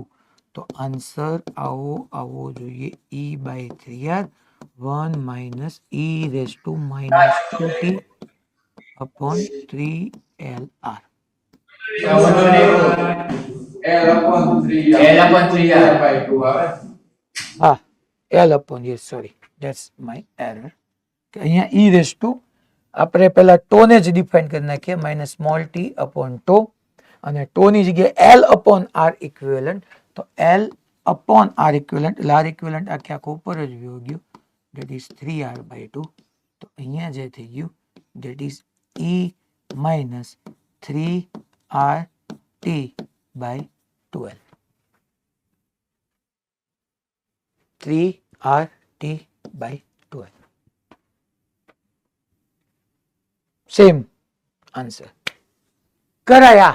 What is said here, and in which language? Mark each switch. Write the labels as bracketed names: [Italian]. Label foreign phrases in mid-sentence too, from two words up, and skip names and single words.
[Gujarati] તો આન્સર આવો જોઈએ E/3R 1 - e⁻²t/3LR. L/3R/2 આવે. હા, [English] L upon, yes, sorry, that's my error. [Gujarati] કે અહીંયા e [English] raise to [Gujarati] આપણે પેલા ટોને જ ડિફાઇન કરી નાખીએ [English] minus small t upon tau, [Gujarati] અને ટોની જગ્યાએ [English] L upon R equivalent, [Gujarati] તો [English] L upon R equivalent, [Gujarati] એટલે [English] R equivalent [Gujarati] આખે આખું ઉપર જ વયો ગયું, [English] that is 3R/2. [Gujarati] તો અહીંયા જે થઈ ગયું [English] that is E minus 3RT/12. [Gujarati] 3RT/12. [English] same answer [Gujarati] કરાયા.